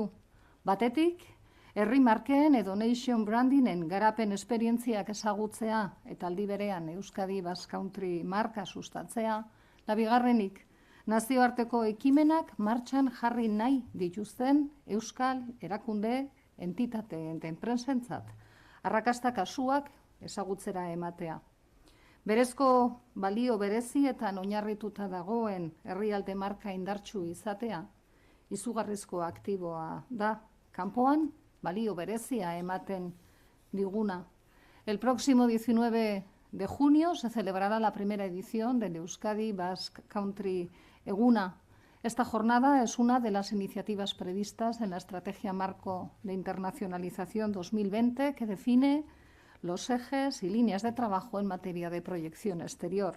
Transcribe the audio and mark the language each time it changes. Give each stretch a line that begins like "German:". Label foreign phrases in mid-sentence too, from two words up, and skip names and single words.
Basque: Batetik, herri marken edo
English: nation brandingen
Basque: garapen esperientziak ezagutzea eta aldi berean Euskadi Basque Country marka sustatzea, eta bigarrenik, nazioarteko ekimenak martxan jarri nahi dituzten euskal erakunde, entitate eta enpresentzat, arrakasta kasuak ezagutzera ematea. Berezko balio berezietan oinarrituta dagoen herrialde marka indartsu izatea, izugarrizko aktiboa da. Kanpoan, balio berezia ematen diguna.
Spanish: El próximo 19 de junio se celebrará la primera edición del Euskadi Basque Country Eguna. Esta jornada es una de las iniciativas previstas en la Estrategia Marco de Internacionalización 2020 que define los ejes y líneas de trabajo en materia de proyección exterior.